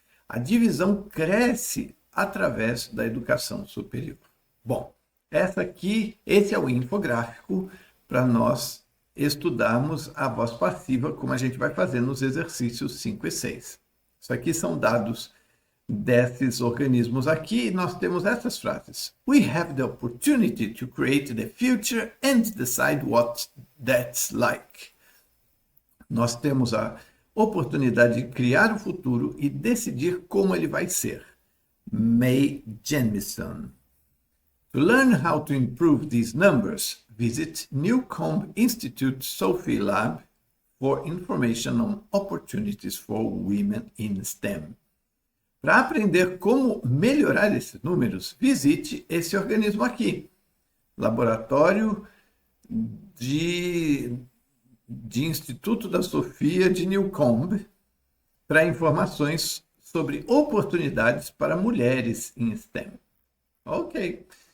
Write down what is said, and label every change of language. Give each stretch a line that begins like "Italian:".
Portuguese: A divisão cresce através da educação superior. Bom, esse é o infográfico para nós estudarmos a voz passiva, como a gente vai fazer nos exercícios 5 e 6. Isso aqui são dados desses organismos aqui, nós temos essas frases.
English: We have the opportunity to create the future and decide what that's like.
Portuguese: Nós temos a oportunidade de criar o futuro e decidir como ele vai ser. Mae Jemison.
English: To learn how to improve these numbers, visit Newcomb Institute Sophie Lab for information on opportunities for women in STEM.
Portuguese: Para aprender como melhorar esses números, visite esse organismo aqui, Laboratório de Instituto da Sofia de Newcomb, para informações sobre oportunidades para mulheres em STEM. Ok.